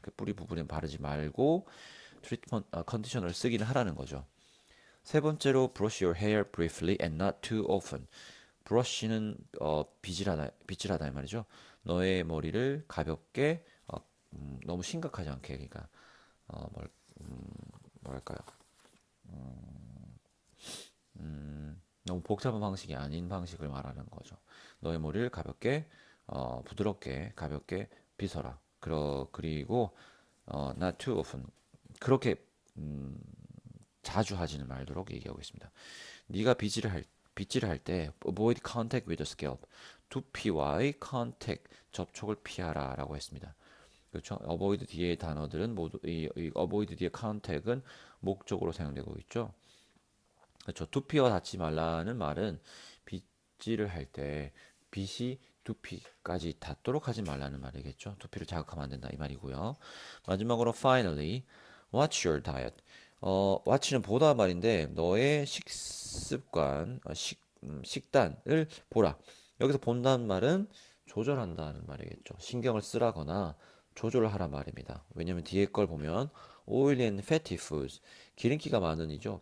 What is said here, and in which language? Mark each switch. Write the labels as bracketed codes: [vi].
[ko] 그 뿌리 부분에 바르지 말고 트리트먼트 컨디셔너를 쓰기는 하라는 거죠. 세 번째로 [en] brush your hair briefly and not too often. [ko] 브러쉬는 빗질하다 이 말이죠. 너의 머리를 가볍게 너무 심각하지 않게 그러니까 어, 뭘, 뭐랄까요? 너무 복잡한 방식이 아닌 방식을 말하는 거죠. 너의 머리를 가볍게 부드럽게 가볍게 빗어라. 그리고 [en] not too often [ko] 그렇게 자주 하지는 말도록 얘기하고 있습니다. 네가 빗질을 할 때 [en] avoid contact with the scalp [ko] 두피와의 contact 접촉을 피하라라고 했습니다. 그렇죠? avoid 뒤에 단어들은 모두 이 avoid 뒤에 contact은 목적으로 사용되고 있죠. 그렇죠. 두피와 닿지 말라는 말은 빗질을 할 때 빗이 두피까지 닿도록 하지 말라는 말이겠죠. 두피를 자극하면 안 된다 이 말이고요. 마지막으로 [en] finally, what's your diet? [ko] watch는 보다 말인데 너의 식습관, 식단을 보라. 여기서 본다는 말은 조절한다는 말이겠죠. 신경을 쓰라거나 조절을 하라 말입니다. 왜냐면 뒤에 걸 보면 [en] oily and fatty foods [ko] 기름기가 많으니죠.